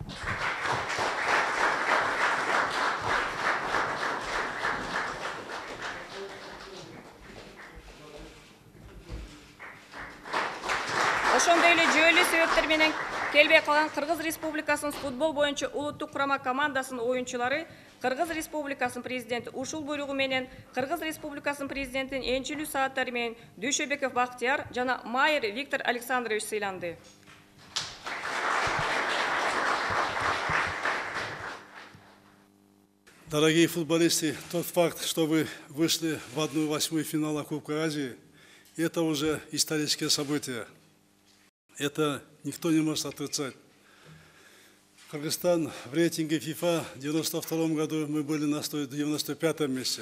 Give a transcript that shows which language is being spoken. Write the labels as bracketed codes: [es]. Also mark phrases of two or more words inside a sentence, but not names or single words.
[ky] Ошондой эле жүйөлүү себептер менен келбей калган Кыргыз Республикасынын футбол боюнча улуттук курама командасынын оюнчулары Кыргыз Республикасынын президенти ушул буйругу менен Кыргыз Республикасынын президентинин энчилүү сааттары менен Дүйшөбеков Бактияр жана Майер Виктор Александрович сыйланды. [ru] Дорогие футболисты, тот факт, что вы вышли в 1/8 финала Кубка Азии, это уже историческое событие. Это никто не может отрицать. Кыргызстан в рейтинге ФИФА в 1992 году мы были на 95-м месте.